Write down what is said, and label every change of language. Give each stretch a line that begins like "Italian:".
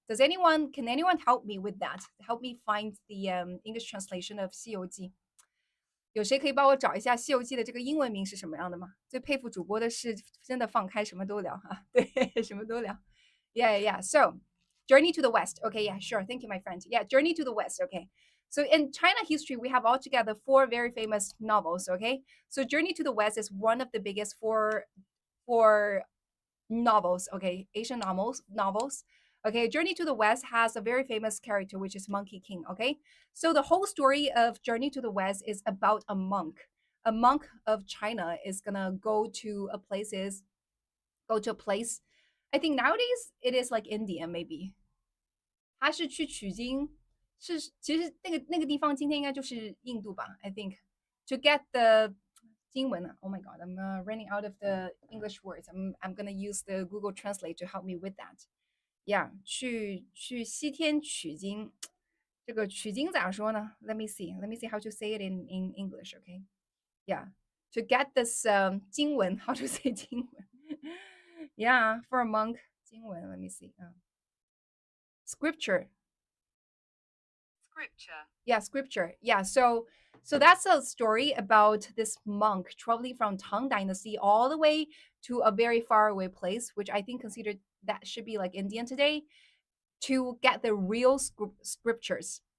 English: Can anyone help me with that? Help me find the English translation of 西游记.
Chinese: 有谁可以帮我找一下《西游记》的这个英文名是什么样的吗？最佩服主播的是真的放开什么都聊哈，对，什么都聊。
English: Yeah, yeah. So, Journey to the West. Okay, yeah, sure. Thank you, my friend. Yeah, Journey to the West. Okay. So in China history, we have altogether four very famous novels. Okay, so Journey to the West is one of the biggest four novels. Okay, Asian novels. Okay, Journey to the West has a very famous character, which is Monkey King. Okay, so the whole story of Journey to the West is about a monk. A monk of China is gonna go to a place. I think nowadays it is like India maybe.
Chinese: 他是去取经，其实那个地方今天应该就是印度吧？
English: I think to get the
Chinese: 经文啊。
English: Oh my god, I'm running out of the English words. I'm gonna use the Google Translate to help me with that.
Chinese: Yeah，去西天取经，这个取经咋说呢？
English: Let me see. Let me see how to say it in English. Okay. Yeah. To get this 经文 how to say 经文 Yeah, for a monk 经文 Let me see. Scripture. Scripture. Yeah, scripture. Yeah, so that's a story about this monk traveling from Tang Dynasty all the way to a very far away place, which I think considered that should be like Indian today, to get the real scriptures.